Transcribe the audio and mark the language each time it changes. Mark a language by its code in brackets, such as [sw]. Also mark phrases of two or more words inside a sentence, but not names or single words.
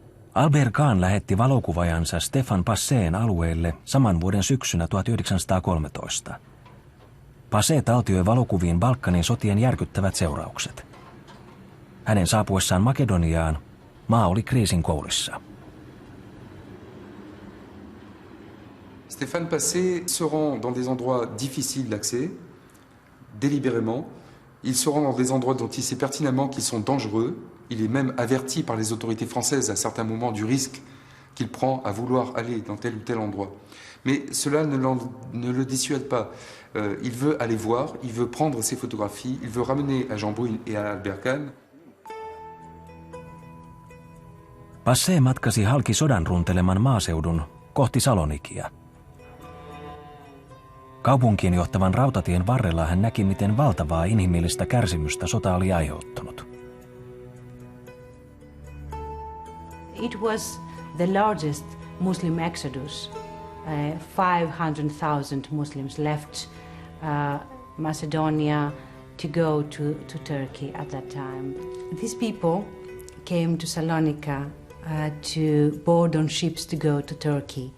[fi] Albert Kahn lähetti valokuvaajansa Stefan Passeen alueelle saman vuoden syksynä 1913. Passé taltioi valokuviin Balkanin sotien järkyttävät seuraukset. Hänen saapuessaan Makedoniaan maa oli kriisin kourissa. [fr] Stéphane Passé se rend dans des endroits difficiles d'accès, délibérément. Il se rend dans des endroits dont il sait pertinemment qu'ils sont dangereux. Il est même averti par les autorités françaises à certains moments du risque qu'il prend à vouloir aller dans tel ou tel endroit. Mais cela ne le dissuade pas. Il veut aller voir, il veut prendre ses photographies, il veut ramener à Jean Brune et à Albert Kahn. [fi] Passé matkasi halki sodan runteleman maaseudun kohti Salonikia. Kaupunkiin johtavan rautatien varrella hän näki, miten valtavaa inhimillistä kärsimystä sota oli aiheuttanut. [en] It was the largest Muslim exodus. 500,000 Muslims left Macedonia to go to Turkey at that time. These people came to Salonika to board on ships to go to Turkey.